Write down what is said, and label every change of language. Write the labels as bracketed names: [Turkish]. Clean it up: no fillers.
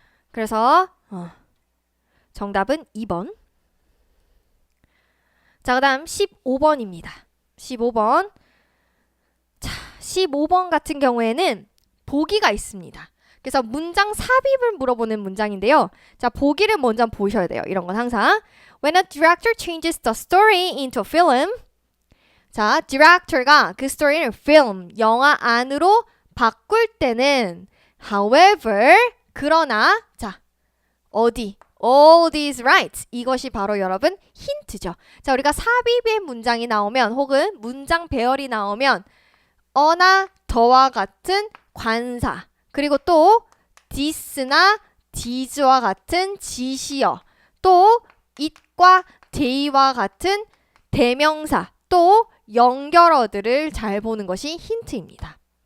[Korean] 그래서 정답은 2번. 자, 그 다음 15번입니다. 15번. 자, 15번 같은 경우에는 보기가 있습니다. 그래서 문장 삽입을 물어보는 문장인데요. 자, 보기를 먼저 보셔야 돼요. 이런 건 항상. [English] When a director changes the story into a film. [Korean] 자, 디렉터가 그 스토리를 film, 영화 안으로 바꿀 때는 however, 그러나 자, 어디? [English] All these rights. [Korean] 이것이 바로 여러분 힌트죠. 자, 우리가 삽입의 문장이 나오면 혹은 문장 배열이 나오면 어나 더와 같은 관사 그리고 또 this나 these와 같은 지시어 또 it과 they와 같은 대명사 또 연결어들을 잘 보는 것이 힌트입니다.